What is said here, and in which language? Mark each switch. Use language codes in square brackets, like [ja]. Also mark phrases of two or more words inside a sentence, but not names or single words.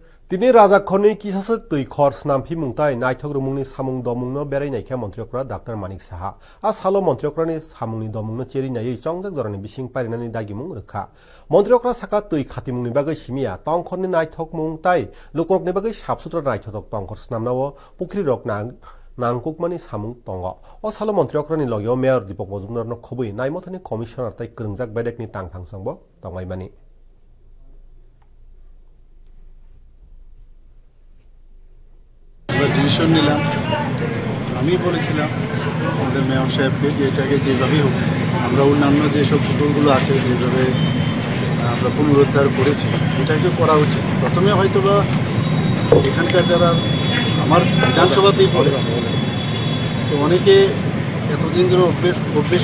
[trp] दिनै राजाखरनि किसासक दैखर स्नामफि मुंताय नायथक रुमुंनि सामुं दमुंनो बेरायनायखा मन्त्रिफ्रा डाक्टर मानिक साहा सालो मन्त्रिफ्रानि सामुंनि दमुंनो चेरिनायै चंजक जरानि बिसिं पारिनानि दागिमुं रोखा मन्त्रिफ्रा साका दै खातिमुंनि बागै सिमिया तंखरनि नायथक मुंताय लुकरकनि बागै साबसुद्रा नायथक तंखर स्नामनावो पुख्रि रक नांकुकमानि सामुं दङ सालो मन्त्रिफ्रानि लगेयाव मेयर दीपक मजुमदारनो खबै नायमथानि कमिशनार ताइ गोरोंजाक बेदेकनि तांथांसंबो दंगायमानि [bn] ডিসিশন নিলাম আমি বলেছিলাম আমাদের মেয়র সাহেবকে যে এটাকে যেভাবেই হোক আমরা অন্যান্য যেসব পুকুরগুলো আছে যেভাবে আমরা পুনরুদ্ধার করেছি এটাকে করা উচিত প্রথমে হয়তো বা এখানকার যারা আমার বিধানসভাতেই পড়ে তো অনেকে এতদিন ধরে অভ্যেস